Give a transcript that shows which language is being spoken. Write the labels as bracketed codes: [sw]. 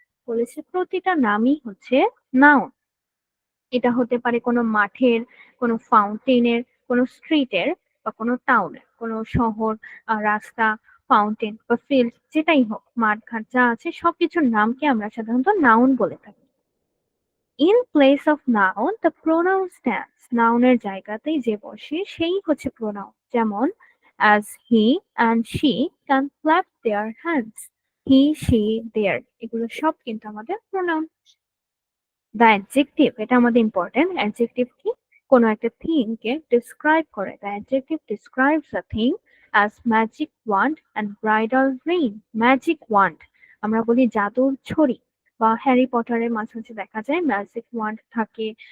[bn] বলেছে প্রতিটা নামই হচ্ছে নাউন। এটা হতে পারে কোনো মাঠের, কোনো ফাউন্টেনের, কোনো স্ট্রিটের, বা কোনো টাউনের, কোনো শহর, রাস্তা, ফাউন্টেন বা ফিল্ড, যেটাই হোক, মাঠ ঘাট যা আছে সবকিছুর নামকে আমরা সাধারণত নাউন বলে থাকি। [en] in place of noun the pronoun stands, [bn] নাউনের জায়গাতেই যে বসে সেই হচ্ছে প্রোনাউন। যেমন [en] as he and she can clap their hands, [bn] he she their, এগুলো সব কিন্তু আমাদের প্রোনাউন। দ্য অ্যাডজেক্টিভ, এটা আমাদের ইম্পর্টেন্ট। অ্যাডজেক্টিভ কি, কোনো একটা থিং কে ডিসক্রাইব করে। [en] The adjective describes a thing as magic wand and bridal ring. [bn] Magic wand, আমরা বলি জাদুর ছড়ি, বা হ্যারি পটারের মাঝে মাঝে দেখা যায় ম্যাজিক ওয়ান্ড থাকে।